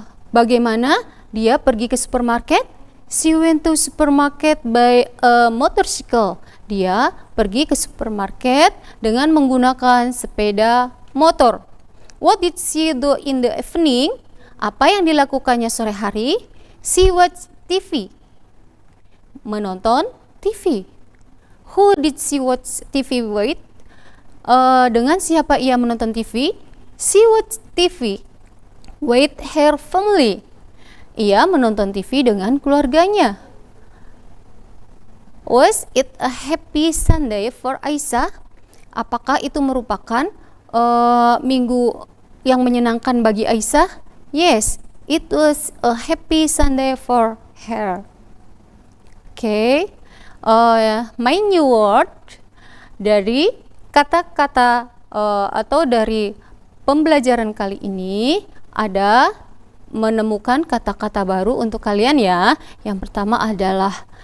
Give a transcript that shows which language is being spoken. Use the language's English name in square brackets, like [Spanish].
[Indonesian] Bagaimana dia pergi ke supermarket? [English] She went to supermarket by a motorcycle. [Indonesian] Dia pergi ke supermarket dengan menggunakan sepeda motor. [English] What did she do in the evening? [Indonesian] Apa yang dilakukannya sore hari? [English] She watched TV. [Indonesian] Menonton TV. [English] Who did she watch TV with? [Indonesian] Dengan siapa ia menonton TV? [English] She watched TV with her family. [Indonesian] Ia menonton TV dengan keluarganya. [English] Was it a happy Sunday for Aisyah? [Indonesian] Apakah itu merupakan minggu yang menyenangkan bagi Aisyah? [English] Yes, it was a happy Sunday for her. Okay, my new word [Indonesian] dari kata-kata atau dari pembelajaran kali ini ada menemukan kata-kata baru untuk kalian ya. Yang pertama adalah